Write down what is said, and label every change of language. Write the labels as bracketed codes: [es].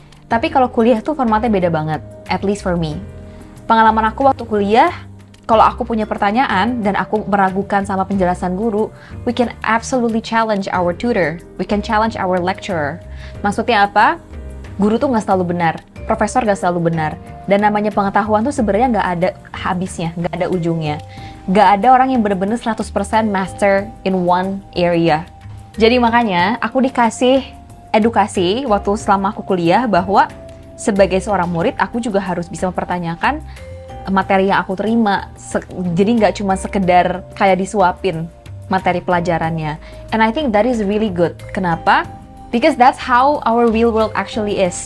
[id] Tapi kalau kuliah tuh formatnya beda banget, [en] at least for me. [id] Pengalaman aku waktu kuliah, kalau aku punya pertanyaan dan aku meragukan sama penjelasan guru, [en] we can absolutely challenge our tutor. We can challenge our lecturer. [id] Maksudnya apa? Guru tuh nggak selalu benar, profesor nggak selalu benar. Dan namanya pengetahuan tuh sebenarnya nggak ada habisnya, nggak ada ujungnya. Nggak ada orang yang benar-benar 100% [en] master in one area. [id] Jadi makanya aku dikasih edukasi waktu selama aku kuliah bahwa sebagai seorang murid, aku juga harus bisa mempertanyakan materi yang aku terima. Jadi nggak cuma sekedar kayak disuapin materi pelajarannya. [en] And I think that is really good. [id] Kenapa? [en] Because that's how our real world actually is.